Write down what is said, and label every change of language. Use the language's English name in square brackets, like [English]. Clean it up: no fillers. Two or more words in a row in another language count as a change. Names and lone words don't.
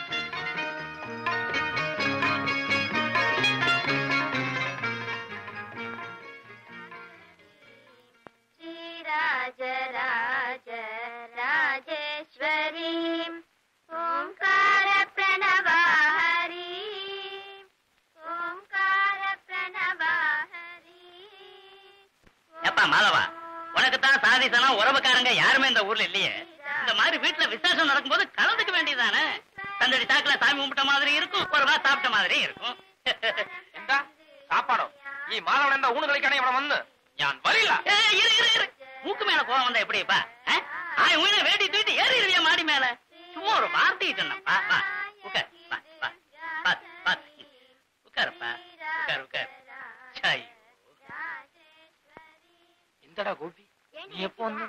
[Tamil] ராஜராஜ ராஜேஸ்வரி ஓம்கார பிரணவாஹரி ஓம்கார பிரணவாஹரி. எப்பா மாதவா, உனக்குத்தான் சாதிசனம் உறவுக்காரங்க யாருமே இந்த ஊர்ல இல்லையே. இந்த மாதிரி வீட்டுல விசேஷம் நடக்கும்போது கலந்துக்க வேண்டியதானே. தந்தடி சாக்குல சாமி கும்பிட்ட மாதிரி இருக்கும், ஒரு வா சாப்பிட்ட மாதிரி இருக்கும். [Malayalam] എന്താ സാപ്പാടോ? ഈ മാധവൻ എന്താ ഊണ് കളിക്കാനേ ഇവിടെ വന്ന്? ഞാൻ വരില്ല. [Tamil] இரு மூக்கு மேல கோவம் வந்தா எப்படிப்பா? உயிரை வேட்டி தூக்கிட்டு ஏறிடுவியா மாடி மேல? சும்மா ஒரு வார்த்தையை சொன்னப்பா. வா உட்கார், உட்காருப்பா, உட்கார். சாய். எந்தடா கோபி, நீ எப்போ வந்த?